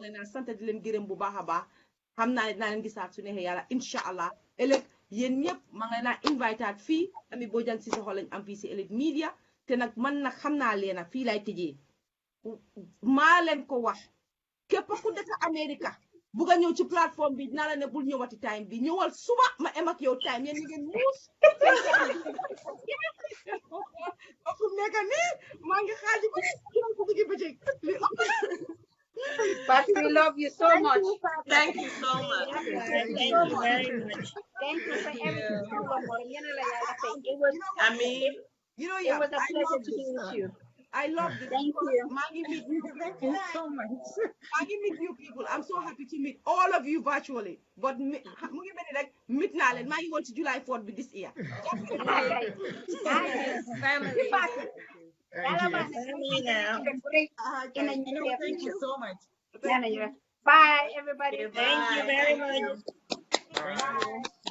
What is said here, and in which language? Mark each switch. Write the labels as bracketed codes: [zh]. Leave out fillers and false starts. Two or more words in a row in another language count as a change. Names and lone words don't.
[wo] ngi leen sant di leen gërëm bu baax a baax xam naa ne dinaa leen gisaat su neexee yàlla [ar] إن شاء الله [wo] ëllëg yéen ñëpp maa ngi leen invitaat fii Ami Bojang si soxo lañ am fii si Elite Media te nag man nag xam naa leen fii lay tëjee maa leen ko wax képp ku dëkk Amérique bugg a ñëw ci plateforme bi dinaa la ne bul ñëwati time bi ñëwal suba ma em ak yow time yéen ñi ngeen muus fu mu nekk nii maa ngi xaaji ko juróom ko bëgg bëccëg [en] But we love you so much. Thank you so much. Thank you very much. Thank you for everything. It was, I mean, it was a pleasure to be with you. I love this. Thank because you. meet Thank you so much. meet new people. I'm so happy to meet all of you virtually. [wo] But mu ngi mel ni rek meet naa leen maa ngi woon ci July 4th bi [en] this year. Family. Thank you. Family now. Thank you so much. Bye, everybody. Thank you very much. Thank you.